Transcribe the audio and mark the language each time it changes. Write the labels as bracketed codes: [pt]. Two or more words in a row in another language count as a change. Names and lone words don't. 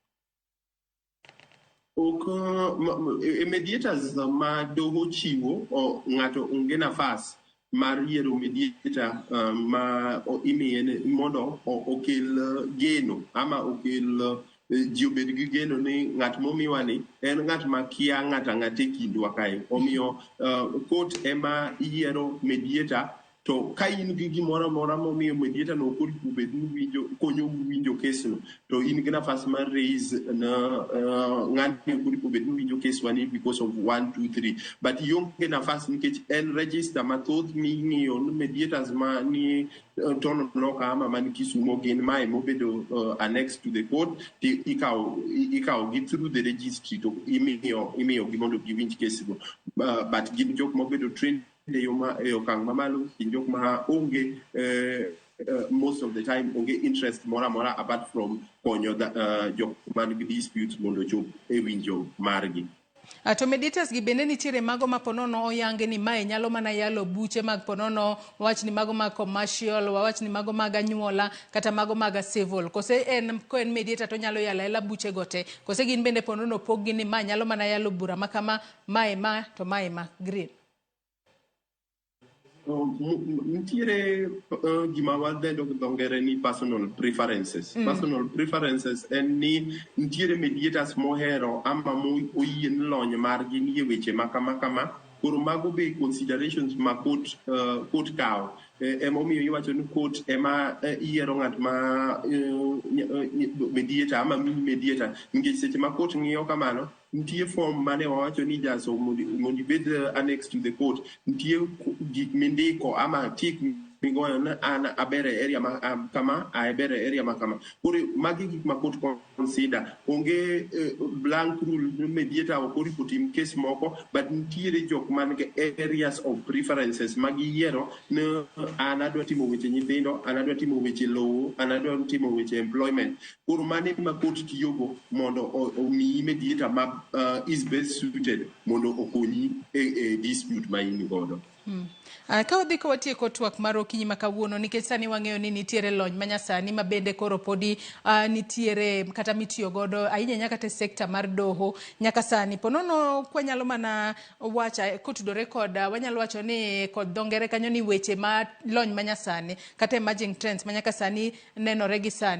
[luo] Mediators ma doho chiwo ng'ato onge nafas mar yiero mediator ma imiye mondo okel geno ama okel ji obed gi geno ni ng'at momiwani en ng'at ma kia ng'ata kindwa kae omiyo court ema yiero mediator to ka in gi gimoro amora momiyo mediator no ok oripo bed ni winjo konyo winjo case no to in gi nafas mar raise na ng'ani ok oripo bed ni winjo case wani [en] because of 1 2 3 [luo] but ionge nafas nikech en register mathoth ming'iyo mediators ma ni tono noka ama man Kisumo gin mae mobedo [en] annexed to the court [luo] ikaw gi [en] through the registry [luo] to imiyo gi mondo giwinj case go but gin jok mobedo trained e okang' mamalo jok ma onge [en] most of the time [luo] onge interest mora [en] apart from [luo] konyo jok man gi dispute mondo chop e winjo margi. To mediators gi bende nitiere mago ma ponono oyange ni mae nyalo mana yalo buche mag ponono, wawach ni mago mag commercial, wawach ni mago mag anyuola, kata mago mag civil. Kose ko en mediator to nyalo yala ela buche gote. Kose gin bende ponono pog gi ni ma nyalo mana yalo bura makama mae ma to mae ma green. Nitiere gima wadendo dongere ni [en] personal preferences. Personal preferences [luo] en ni nitiere mediators mohero ama oyien lony margi ni weche makama. Koro mago be considerations ma court kao. Emomiyo iwacho ni court ema yiero ng'at ma mediator ama mediator. Nikech seche ma court ng'iyo kamano, nitie form mane wawacho ni jaso mondo ibed [en] annex to the court, [luo] nitie gik mindiko ama tik migoyo na an abere area ma kama, abere area ma kama. Koro magi gik ma [en] court consider. [luo] Onge [en] blank rule [luo] mediator okori putim case moko, but nitiere jok mange [en] areas of preferences [luo] magi yiero ne an adwa timo weche nyithindo, an adwa timo weche lowo, an adwa timo weche employment. Koro mane ma court tiyogo mondo omiyi mediator ma [en] is best suited [luo] mondo okonyi e dispute ma in godo. Ka wadhi ka watieko twak mar okinyi ma kawuono, nikech sani wang'eyo ni nitiere lony manyasani ma bende koro podi nitiere kata mitiyo godo ahinya nyaka te sekta mar doho nyaka sani. Ponono kwa nyalo mana wacha kotudore kod wanyalo wacho ni kod dongere kanyo ni weche ma lony manyasani kata [en] emerging trends [luo] manyaka sani nenore gi sani.